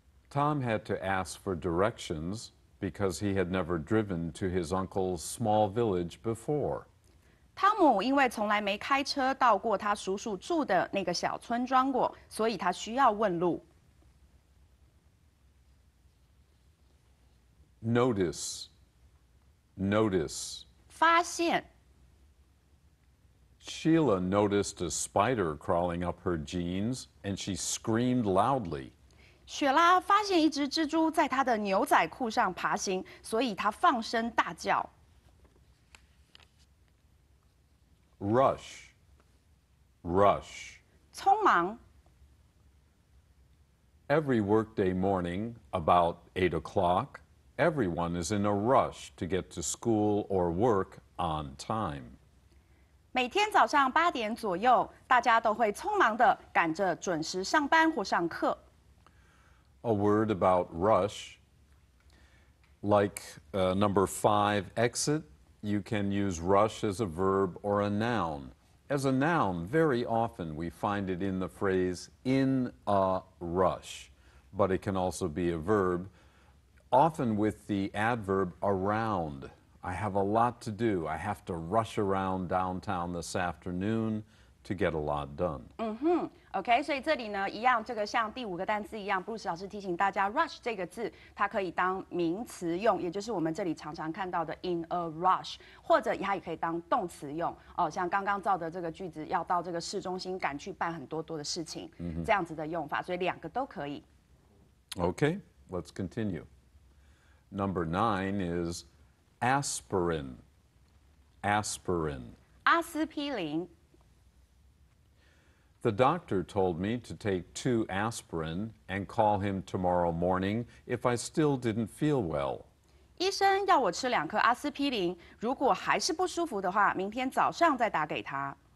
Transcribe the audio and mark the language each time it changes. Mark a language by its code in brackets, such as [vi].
[en] Tom had to ask for directions because he had never driven to his uncle's small village before. [zh] 汤姆因为从来没开车到过他叔叔住的那个小村庄过，所以他需要问路。 [en] Notice. Notice. [zh] 发现。 [en] Sheila noticed a spider crawling up her jeans and she screamed loudly. [zh] 雪拉发现一只蜘蛛在她的牛仔裤上爬行，所以她放声大叫。 [en] Rush. Rush. [zh] 匆忙。 [en] Every workday morning, about 8 o'clock, everyone is in a rush to get to school or work on time. [zh] 每天早上8点左右，大家都会匆忙地赶着准时上班或上课。 [en] A word about rush. Like number 5, exit, you can use rush as a verb or a noun. As a noun, very often we find it in the phrase in a rush, but it can also be a verb, often with the adverb around. I have a lot to do. I have to rush around downtown this afternoon to get a lot done. [zh] OK， 所以这里呢，一样，这个像第5个单字一样，布鲁斯老师提醒大家 ，rush 这个字它可以当名词用，也就是我们这里常常看到的 [en] in a rush， [zh] 或者它也可以当动词用。哦，像刚刚造的这个句子，要到这个市中心赶去办很多的事情，这样子的用法，所以2个都可以。 [en] Okay, let's continue. Number 9 is aspirin. Aspirin. [zh] 阿司匹林。 [en] The doctor told me to take 2 aspirin and call him tomorrow morning if I still didn't feel well. [zh] 医生要我吃2颗阿司匹林，如果还是不舒服的话，明天早上再打给他。